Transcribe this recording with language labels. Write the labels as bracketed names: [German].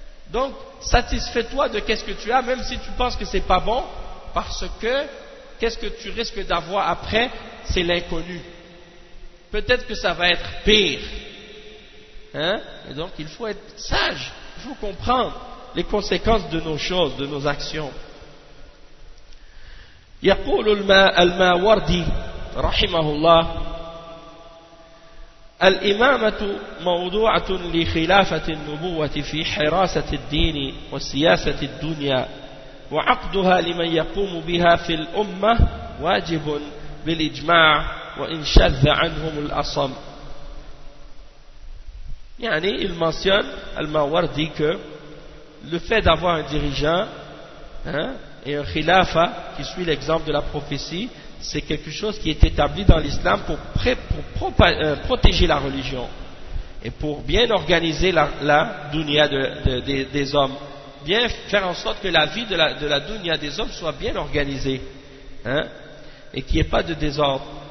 [French] Donc, satisfais-toi de qu'est-ce que tu as, même si tu penses que c'est pas bon, parce que qu'est-ce que tu risques d'avoir après? C'est l'inconnu. Peut-être que ça va être pire. Hein? Et donc, il faut être sage. Il faut comprendre les conséquences de nos choses, de nos actions. [Arabic] يقول الماوردي رحمه الله الإمامة موضوعة لخلافة النبوة في حراسة الدين وسياسة الدنيا وعقدها لمن يقوم بها في الأمة واجب بالإجماع وإن شذ عنهم الأصم. [French] يعني il mentionne الماوردي que le fait d'avoir un dirigeant et un khilafa qui suit l'exemple de la prophétie, c'est quelque chose qui est établi dans l'islam pour protéger la religion et pour bien organiser la dunya des hommes, bien faire en sorte que la vie de la dunya des hommes soit bien organisée, hein, et qu'il n'y ait pas de désordre.